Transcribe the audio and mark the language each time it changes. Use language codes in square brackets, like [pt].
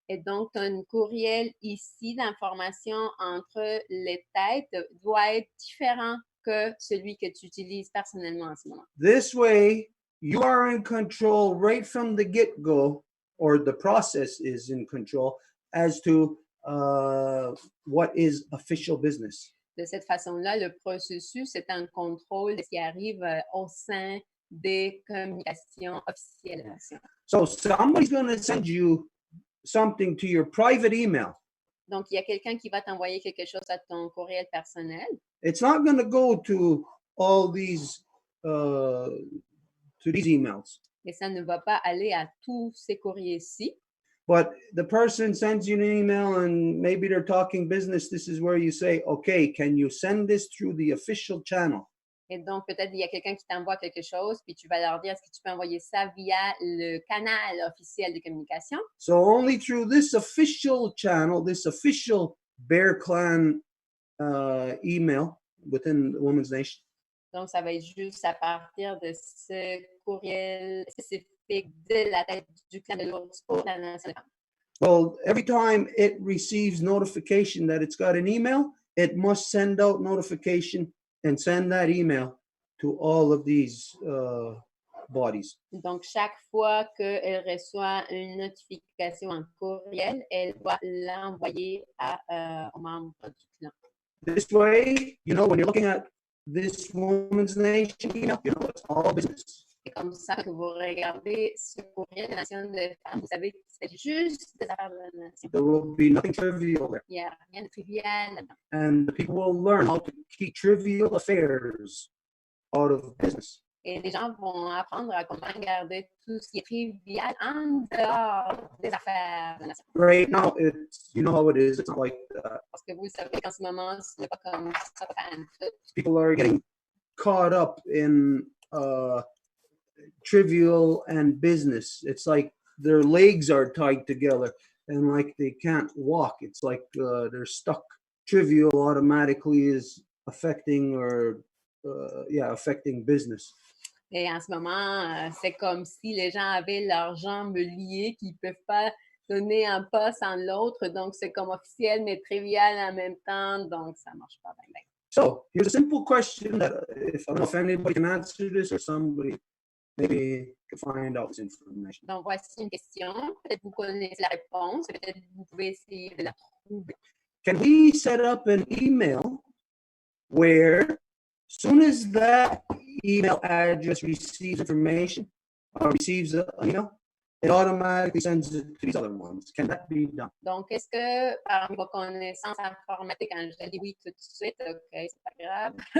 [fr] Et donc, tu as un courriel ici d'information entre les têtes doit être différent que celui que tu utilises personnellement en ce moment. [en] This way, you are in control right from the get-go, or the process is in control as to what is official business. [fr] De cette façon-là, le processus est en contrôle de ce qui arrive au sein des communications officielles. [en] So somebody's going to send you something to your private email. [fr] Donc, il y a quelqu'un qui va t'envoyer quelque chose à ton courriel personnel. [en] It's not going to go to all these emails. [fr] Et ça ne va pas aller à tous ces courriers-ci. [en] But the person sends you an email and maybe they're talking business. This is where you say, okay, can you send this through the official channel? [fr] Et donc, peut-être il y a quelqu'un qui t'envoie quelque chose, puis tu vas leur dire, est-ce que tu peux envoyer ça via le canal officiel de communication? [en] So only through this official channel, this official Bear Clan email within the Women's Nation, [fr] Donc, ça va être juste à partir de ce courriel spécifique de la tête du clan de l'ours pour la nation des femmes. [en] well, every time it receives notification that it's got an email, it must send out notification and send that email to all of these bodies. [fr] Donc, chaque fois qu'elle reçoit une notification en courriel, elle doit l'envoyer aux membres du clan. [en] This way, when you're looking at this Women's Nation email, it's all business. [fr] C'est comme ça que vous regardez ce courriel de la nation de femmes. Vous savez que c'est juste des affaires de la nation. [en] There will be nothing trivial there. [fr] Il n'y a rien de trivial là-dedans. [en] And the people will learn how to keep trivial affairs out of business. [fr] Et les gens vont apprendre à comment garder tout ce qui est trivial en dehors des affaires de la nation. [en] Right now, you know how it is. It's not like that. [fr] Parce que vous savez qu'en ce moment, ce n'est pas comme ça. [en] People are getting caught up in trivial and business. It's like their legs are tied together and like they can't walk. It's like they're stuck. Trivial automatically is affecting affecting business. [fr] Et en ce moment, c'est comme si les gens avaient leurs jambes liées, qu'ils ne peuvent pas donner un pas sans l'autre. Donc, c'est comme officiel, mais trivial en même temps. Donc, ça ne marche pas bien, bien. [en] So here's a simple question that if I don't know if anybody can answer this or somebody maybe can find out this information. [fr] Donc, voici une question. Peut-être vous connaissez la réponse. Peut-être vous pouvez essayer de la trouver. [en] Can we set up an email where soon as that email address receives information or receives an email, it automatically sends it to these other ones? Can that be done? [fr] Donc, est-ce que par reconnaissance informatique, Angèle dit oui tout de suite, OK, c'est pas grave.